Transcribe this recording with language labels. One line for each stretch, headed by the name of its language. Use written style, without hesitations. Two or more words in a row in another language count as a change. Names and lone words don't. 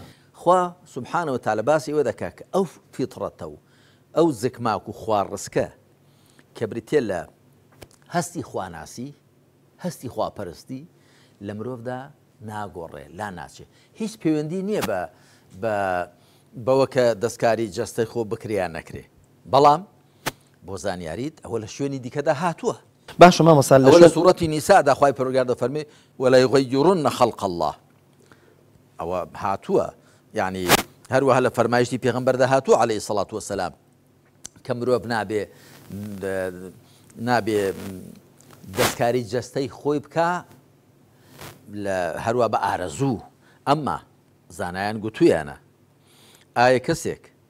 Central Kurdish: خوا
Arabic: سبحانه وتعالى
Central Kurdish: باسی ئەوە دەکا کە ئەو فیتڕەتە و ئەو زکماک و خواڕسکە کە بریتێ لە هەستی خواناسی هەستی خواپەرستی لە مرۆڤدا ناگۆڕێ لا ناچێ هیچ پەیوەندی نییە بەوە کە دەستکاری جەستەی خۆ بکریان نەکرێ بەڵام بۆ زانیاریت ئەوە لە شوێنی دیکەدا هاتووە باشە مامەسا لە سوورەتی نیسادا خوای پەروەردگار دەفەرمێ
Arabic: ولا يغيرن خلق الله
Central Kurdish: ئەوە هاتووە یعنی هەروەها لە فەرمایشتی پێغەمبەردا هاتووە
Arabic: عەلەیهی سەڵات وەسەلام
Central Kurdish: کە مرۆڤ نابێ دەستکاری جەستەی خۆی بکە هەروە بە ئارەزوو ئەمما زانایان گوتوویانە ئایا کەسێک